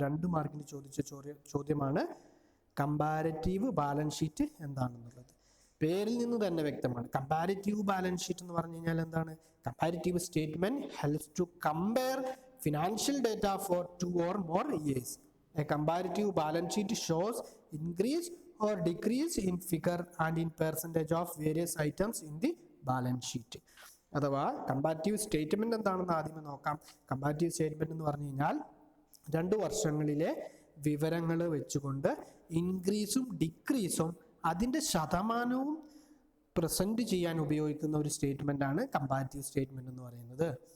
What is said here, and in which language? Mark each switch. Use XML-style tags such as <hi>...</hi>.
<ml>2 മാർക്കിന് ചോദിച്ച ചോദ്യമാണ് കമ്പാരിറ്റീവ് ബാലൻസ് ഷീറ്റ് എന്താണെന്നുള്ളത്. പേരിൽ നിന്ന് തന്നെ വ്യക്തമാണ്. കമ്പാരിറ്റീവ് ബാലൻസ് ഷീറ്റ് എന്ന് പറഞ്ഞു കഴിഞ്ഞാൽ എന്താണ്?</ml> <en>Comparative statement helps to compare financial data for 2 or more years. A comparative balance sheet shows increase or decrease in figure and in percentage of various items in the balance sheet.</en> <ml>അഥവാ comparative statement എന്താണെന്ന് ആദ്യമേ നോക്കാം. Comparative statement എന്ന് പറഞ്ഞു കഴിഞ്ഞാൽ 2 വർഷങ്ങളിലെ വിവരങ്ങൾ വെച്ചുകൊണ്ട് ഇൻക്രീസും ഡിക്രീസും അതിൻ്റെ ശതമാനവും പ്രസന്റ് ചെയ്യാൻ ഉപയോഗിക്കുന്ന ഒരു സ്റ്റേറ്റ്മെന്റ് ആണ് കമ്പാരിറ്റീവ് സ്റ്റേറ്റ്മെന്റ് എന്ന് പറയുന്നത്.</ml>